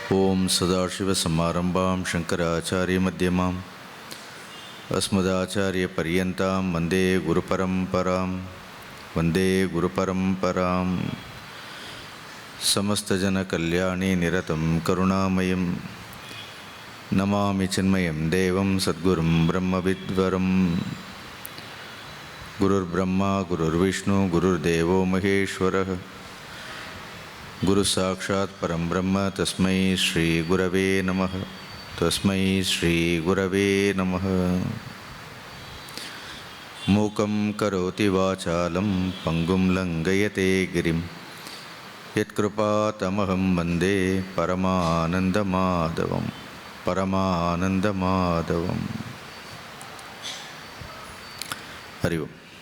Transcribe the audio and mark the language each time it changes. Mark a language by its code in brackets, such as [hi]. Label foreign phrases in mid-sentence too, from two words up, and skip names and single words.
[sa] ओं सदाशिवसमारम्भां शङ्कराचार्यमध्यमां अस्मदाचार्यपर्यन्तां वन्दे गुरुपरम्परां समस्तजनकल्याणे निरतं करुणामयं नमामि चिन्मयं देवं सद्गुरुं ब्रह्मविद्वरं. गुरुर् ब्रह्मा गुरुर् विष्णुः गुरुर् देवो महेश्वरः गुरुः साक्षात् परं ब्रह्म तस्मै श्री गुरवे नमः. मूकं करोति वाचालं पङ्गुं लङ्घयते गिरिं यत्कृपातमहं वन्दे परमानन्दमाधवं. हरि ओं.